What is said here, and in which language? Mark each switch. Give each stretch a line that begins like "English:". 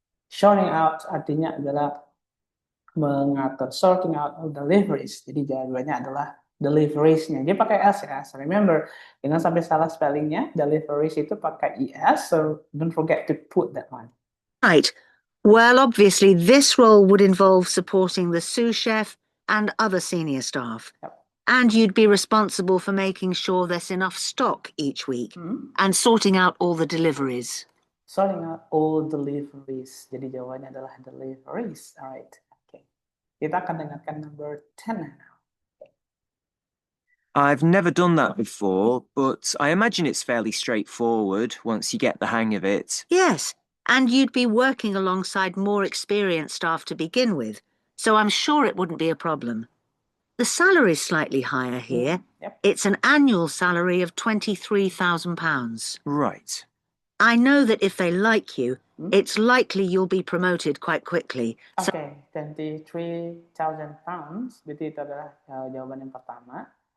Indonesian: Sorting out artinya adalah mengatur.
English: Sorting out all deliveries.
Indonesian: Jadi jawabannya adalah deliveries-nya. Dia pakai S ya.
English: So remember,
Indonesian: jangan sampai salah spellingnya. Deliveries itu pakai ES,
English: so don't forget to put that one. Right. Well, obviously, this role would involve supporting the sous chef and other senior staff. Yep. And you'd be responsible for making sure there's enough stock each week and sorting out all the deliveries. Sorting out all deliveries.
Indonesian: Jadi jawabannya adalah deliveries. Alright. Okay. Kita akan dengarkan number 10 now.
English: I've never done that before, but I imagine it's fairly straightforward once you get the hang of it. Yes, and you'd be working alongside more experienced staff to begin with, so I'm sure it wouldn't be a problem. The salary's slightly higher here. Yep. It's an annual salary of £23,000. Right. I know that if they like you, it's likely you'll be promoted quite quickly. So Okay, £23,000.
Indonesian: Berarti itu adalah jawaban yang pertama.